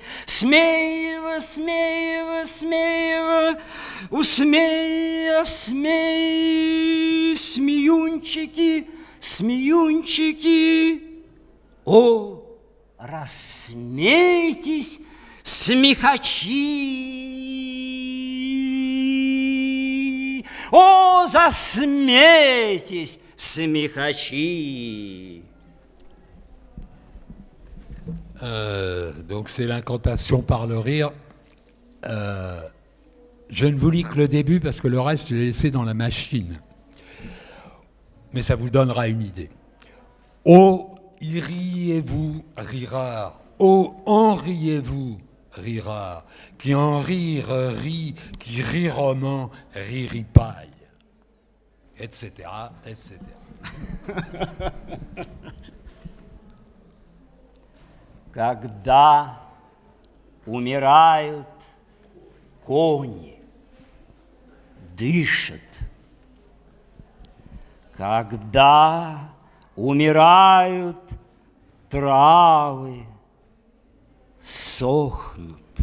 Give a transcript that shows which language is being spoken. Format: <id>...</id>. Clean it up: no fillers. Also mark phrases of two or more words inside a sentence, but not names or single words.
<ru>Смеево, смеево, смеево, усмея, смей, смеюнчики, смеюнчики. О, рассмейтесь, смехачи! О, засмейтесь, смехачи!</ru> <fr>Donc c'est l'incantation par le rire. Je ne vous lis que le début parce que le reste je l'ai laissé dans la machine. Mais ça vous donnera une idée. Oh, y riez-vous, rira. Oh, en riez-vous, rira. Qui en rire rit, qui rirement riripaille, etc., etc.</fr> <ru>Когда умирают кони, дышат. Когда умирают травы, сохнут.</ru>